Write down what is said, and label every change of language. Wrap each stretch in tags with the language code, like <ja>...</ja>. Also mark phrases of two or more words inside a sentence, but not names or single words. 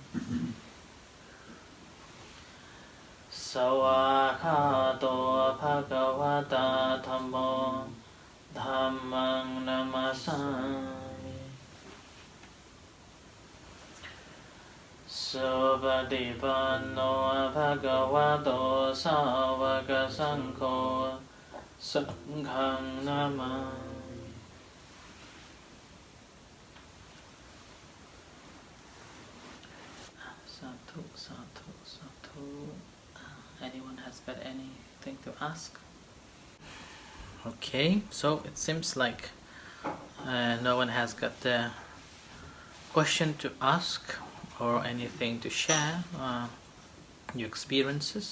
<pi>Sawakhato Bhagavata Dhammo Dhammang Namasami Subhadipanno Bhagavato Savaka Sankho Sanghang Namami. Sadhu, sadhu, sadhu.</pi> <en>Anyone has got anything to ask? Okay, so it seems like no one has got the question to ask or anything to share your experiences.</en>